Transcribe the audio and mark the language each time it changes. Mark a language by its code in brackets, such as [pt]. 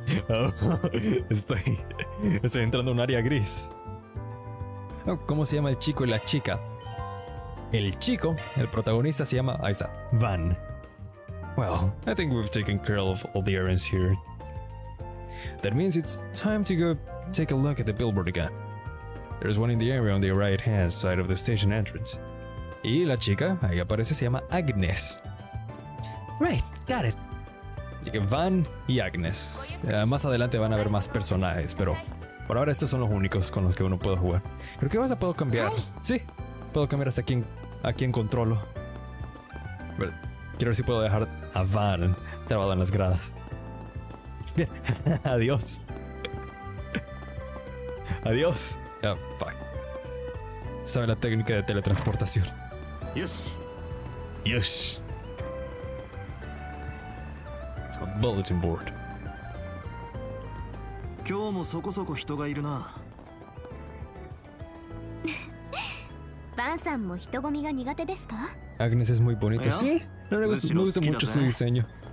[es] Oh, estoy entrando a un área gris. Oh, ¿cómo se llama el chico y la chica? El chico, el protagonista se llama, ahí está, Van. [en] Well, I think we've taken care of all the errands here. That means it's time to go take a look at the billboard again. There's one in the area on the right hand side of the station entrance. [es] Y la chica, ahí aparece, se llama Agnes. [en] Right, got it. [es] Así que Van y Agnes. Más adelante van a haber más personajes, pero por ahora estos son los únicos con los que uno puede jugar. Creo que vas a puedo cambiar. Sí, puedo cambiar hasta a quien controlo. Pero quiero ver si puedo dejar a Van trabado en las gradas. Bien, adiós. Adiós. Ah, fuck. Sabe la técnica de teletransportación. [en] Yes. Yes. A bulletin board. [ja] 今日もそこそこ人がいるな。バンさんも人混みが苦手ですか？ [es] Agnes es muy bonita. ¿Ya? Sí, no, me gusta mucho su diseño.